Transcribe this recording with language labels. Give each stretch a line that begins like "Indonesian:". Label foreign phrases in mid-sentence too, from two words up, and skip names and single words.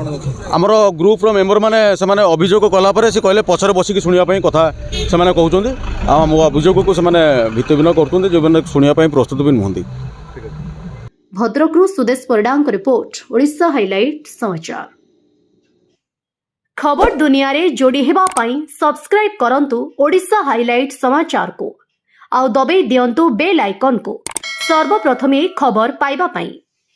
Odia: ଆମର ଗ୍ରୁପ୍ର ମେମ୍ବରମାନେ ସେମାନେ ଅଭିଯୋଗ କଲା ପରେ ସେ କହିଲେ ପଛରେ ବସିକି ଶୁଣିବା ପାଇଁ କଥା ସେମାନେ କହୁଛନ୍ତି, ଆଉ ମୋ ଅଭିଯୋଗକୁ ସେମାନେ ଭିତ୍ତିହୀନ କରୁଛନ୍ତି, ଯେଉଁମାନେ ଶୁଣିବା ପାଇଁ ପ୍ରସ୍ତୁତ ବି ନୁହନ୍ତି। ଭଦ୍ରକରୁ ସୁଦେଶ ପରିଡ଼ାଙ୍କ ରିପୋର୍ଟ, ଓଡ଼ିଶା ହାଇଲାଇଟ୍ ସମାଚାର। ଖବର ଦୁନିଆ ରେ ଯୋଡ଼ି ହେବା ପାଇଁ ସବସ୍କ୍ରାଇବ କରନ୍ତୁ ଓଡ଼ିଶା ହାଇଲାଇଟ ସମାଚାର କୁ ଆଉ ଦବେ ଦିଅନ୍ତୁ
English: bell icon
Odia: କୁ ସର୍ବପ୍ରଥମେ ଖବର ପାଇବା ପାଇଁ।